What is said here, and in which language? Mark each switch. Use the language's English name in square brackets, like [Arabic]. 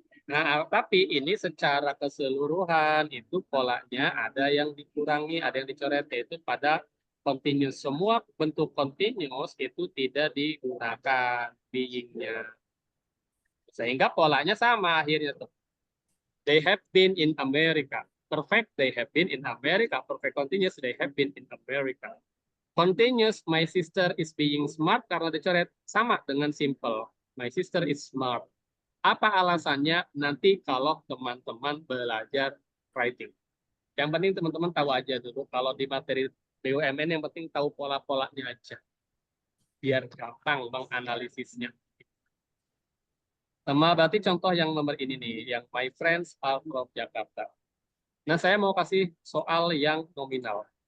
[Indonesian] Nah, tapi ini secara keseluruhan itu polanya ada yang dikurangi, ada yang dicoret, yaitu pada continuous. Semua bentuk continuous itu tidak digunakan being-nya. Sehingga polanya sama akhirnya tuh. [English] They have been in America. Perfect, they have been in America. Perfect continuous, they have been in America. Continuous, my sister is being smart, [Indonesian] karena dicoret sama dengan [English] simple. My sister is smart. [Indonesian] Apa alasannya? Nanti kalau teman-teman belajar writing. Yang penting teman-teman tahu aja dulu. Kalau di materi BUMN yang penting tahu pola-polanya aja. Biar gampang menganalisisnya. Sama berarti contoh yang nomor ini nih. Yang [English] my friends are from Jakarta. [Indonesian] Nah, saya mau kasih soal yang nominal.